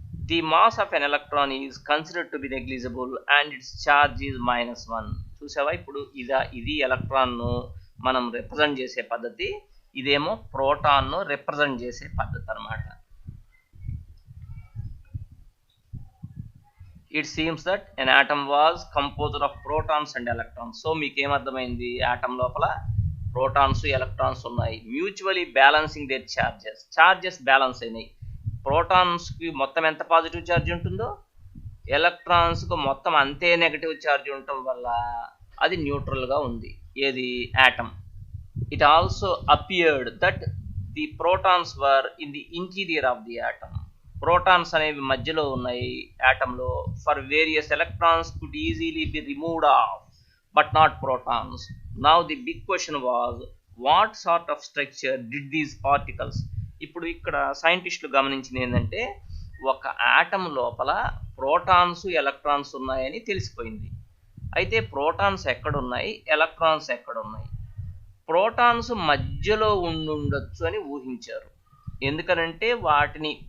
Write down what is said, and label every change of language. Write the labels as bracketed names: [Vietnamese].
[English] The mass of an electron is considered to be negligible and its charge is -1. [Telugu] చూసావా? ఇప్పుడు ఇది ఎలక్ట్రాన్ను మనం represent చేసే పద్ధతి, ఇదేమో ప్రోటాన్ను రిప్రజెంట్ చేసే పద్ధతి అన్నమాట. [English] It seems that an atom was composed of protons and electrons. [Telugu] So మీకు ఏమర్థమైంది? ఆటమ్ లోపల ప్రోటాన్స్ ఎలక్ట్రాన్స్ ఉన్నాయి. [English] Mutually balancing their charges. [Telugu] Charges balance అయినాయి. ప్రోటాన్స్కి మొత్తం ఎంత పాజిటివ్ ఛార్జ్ ఉంటుందో ఎలక్ట్రాన్స్కు మొత్తం అంతే నెగటివ్ ఛార్జ్ ఉండటం వల్ల అది న్యూట్రల్గా ఉంది. ఏది? Atom. [English] It also appeared that the protons were in the interior of the atom. [Telugu] Protons అనేవి మధ్యలో ఉన్నాయి ఆటంలో. [English] For various electrons could easily be removed off, but not protons. Now the big question was, what sort of structure did these particles? [Telugu] ఇప్పుడు ఇక్కడ సైంటిస్టులు గమనించింది ఏంటంటే ఒక atom లోపల ప్రోటాన్స్ ఎలక్ట్రాన్స్ ఉన్నాయని తెలిసిపోయింది. అయితే ప్రోటాన్స్ ఎక్కడున్నాయి, ఎలక్ట్రాన్స్ ఎక్కడున్నాయి? ప్రోటాన్స్ మధ్యలో ఉండొచ్చు అని ఊహించారు. ఎందుకనంటే వాటిని